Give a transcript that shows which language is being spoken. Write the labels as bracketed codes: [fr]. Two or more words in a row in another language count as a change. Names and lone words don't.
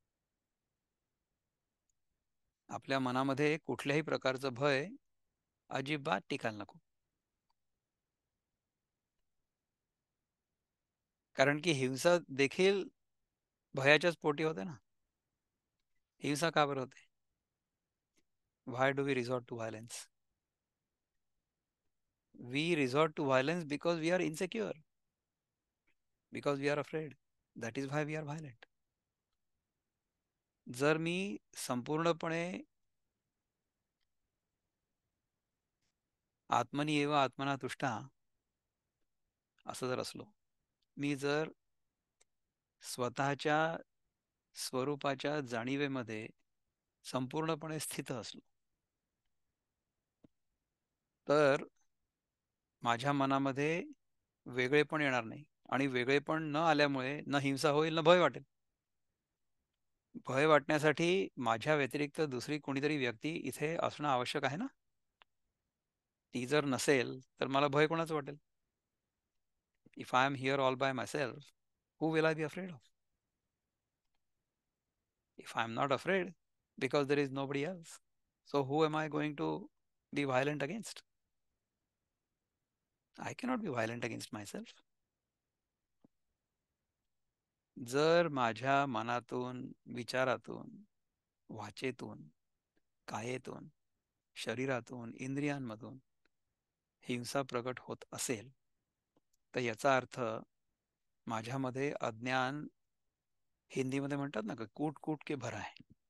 [mr] आपल्या मनामध्ये कुठल्याही प्रकारचं भय अजिबात टिकायला नको. कारण की हिंसा देखील भयाच्याच पोटी होते ना. हिंसा का बरं होते? [en] Why do we resort to violence? We resort to violence because we are insecure, because we are afraid. That is why we are violent. [mr] जर मी संपूर्णपणे [sa] आत्मनी एव आत्मना तुष्टा [mr] असं जर असलो, मी जर स्वतःच्या स्वरूपाच्या जाणीवेमध्ये संपूर्णपणे स्थित असलो, तर माझ्या मनामध्ये वेगळेपण येणार नाही. आणि वेगळेपण न आल्यामुळे न हिंसा होईल, न भय वाटेल. भय वाटण्यासाठी माझ्या व्यतिरिक्त दुसरी कोणीतरी व्यक्ती इथे असणं आवश्यक आहे ना. ती जर नसेल तर मला भय कोणाचं वाटेल? [en] If I am here all by myself, who will I be afraid of? If I am not afraid, because there is nobody else, so who am I going to be violent against? I cannot be violent against myself. [mr] जर माझ्या मनातून, विचारातून, वाचेतून, कायेतून, शरीरातून, इंद्रियांमधून हिंसा प्रकट होत असेल, तर याचा अर्थ माझ्यामध्ये अज्ञान, हिंदीमध्ये म्हणतात ना, [hi] कूट कूट के भरा [mr] आहे.